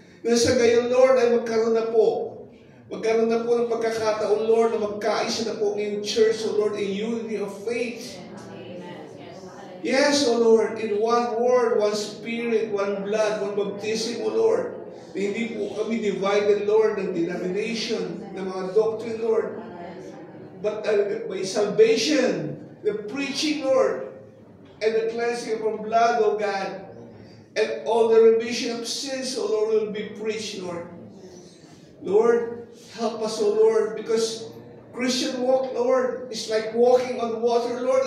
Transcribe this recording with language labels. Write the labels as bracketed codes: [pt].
[tl] Na sa gayon, Lord, ay magkaroon na po ng pagkakataon, Lord, na magkaisa na po ngayong church, O Lord, [en] in unity of faith. Yes, O Lord, in one word, one spirit, one blood, one baptism, O Lord. [tl] Na hindi po kami divided, Lord, ng denomination, ng mga doctrine, Lord. [en] But by salvation, the preaching, Lord, and the cleansing from blood, O God, and all the remission of sins, O Lord, will be preached, Lord. Lord, help us, O Lord, because Christian walk, Lord, is like walking on water, Lord.